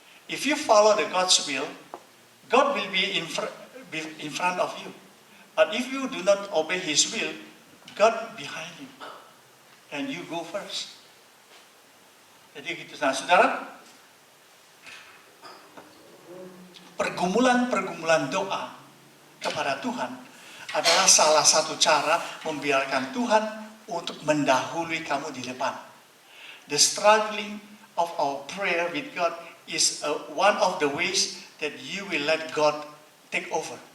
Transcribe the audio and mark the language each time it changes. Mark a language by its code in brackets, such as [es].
[en] If you follow the God's will, God will be in front of you. But if you do not obey His will, God behind you. And you go first. [id] Jadi gitu. Nah, saudara, pergumulan doa kepada Tuhan adalah salah satu cara membiarkan Tuhan untuk mendahului kamu di depan. [en] The struggling of our prayer with God is one of the ways that you will let God take over.